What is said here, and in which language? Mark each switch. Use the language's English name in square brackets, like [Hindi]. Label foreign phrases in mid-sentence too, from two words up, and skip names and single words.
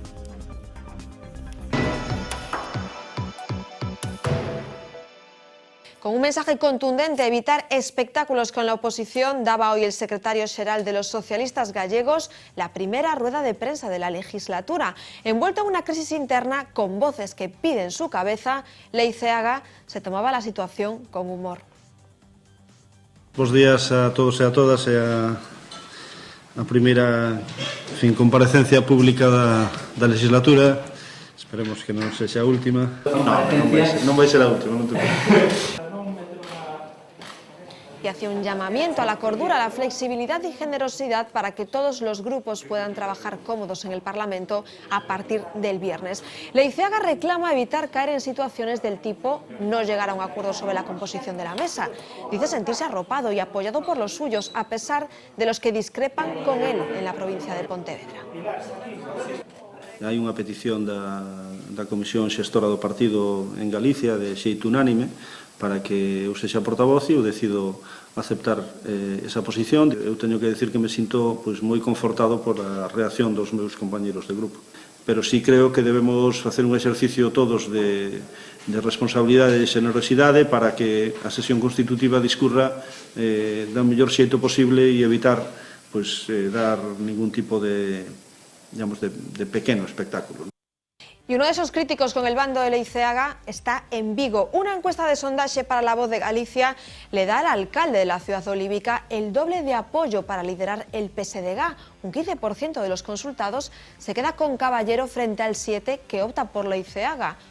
[Spanish] Con un mensaje contundente, evitar espectáculos con la oposición, daba hoy el secretario xeral de los socialistas gallegos la primera rueda de prensa de la legislatura. Envuelto en una crisis interna con voces que piden su cabeza, Leiceaga se tomaba la situación con humor. [Galician] Bos días a todos e a todas, e a primeira comparecencia pública da legislatura. Esperemos que non sexa a última. Non vai ser a última, non te preocupes. [Spanish] Y hacía un llamamiento a la cordura, a la flexibilidad y generosidad para que todos los grupos puedan trabajar cómodos en el Parlamento a partir del viernes. Leiceaga reclama evitar caer en situaciones del tipo no llegar a un acuerdo sobre la composición de la mesa. Dice sentirse arropado y apoyado por los suyos, a pesar de los que discrepan con él en la provincia de Pontevedra. [Galician] Hai unha petición da Comisión Xestora do Partido en Galicia de xeito unánime para que eu sexa portavoz e eu decido aceptar esa posición. Eu teño que decir que me sinto moi confortado por a reacción dos meus compañeros de grupo. Pero sí creo que debemos facer un exercicio todos de responsabilidade e xenerosidade para que a sesión constitutiva discurra do mellor xeito posible e evitar dar ningún tipo de pequeno espectáculo. [Spanish] Y uno de esos críticos con el bando de Leiceaga está en Vigo. Una encuesta de sondaje para La Voz de Galicia le da al alcalde de la ciudad olívica el doble de apoyo para liderar el PSDG. Un 15% de los consultados se queda con Caballero frente al 7% que opta por Leiceaga.